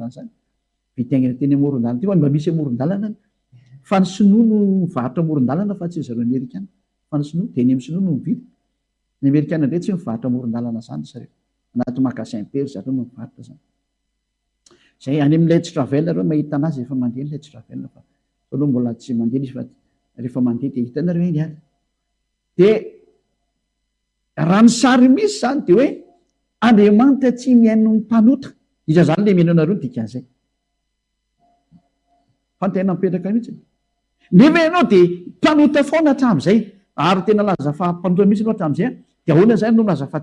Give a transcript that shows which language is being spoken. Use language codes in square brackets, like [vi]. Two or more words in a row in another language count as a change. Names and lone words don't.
[mg] an'izany vitaingana teny amoron-dalana ty fa mba misy amoron-dalana fa ny sinoa no mivarotra amoron-dalana fa tsy zareo amerikana fa ny sinoa dia ny amin'ny sinoa no mividy ny amerikana indray tsy mivarotra amoron-dalana zany zareo anaty magasin be zareo no mivarotra zany zay any amin'ny [en] let's travel [mg] reo mahita anazy rehefa mandeha ny [en] let's travel [mg] fa aloha mbola tsy mandeha izy fa rehefa mandeha dia hitanareo eny any dia raha ny sary misy zany dia hoe Andriamanitra tsy mihaino ny mpanota iza zany le mihaino anareo ny dikan'izay fa ny tena mipetraka mihitsy nefa ianao dia mpanota foana hatramin'izay ary tena laza fa mpanota mihitsy no hatramin'izay dia ahoana zany no laza fa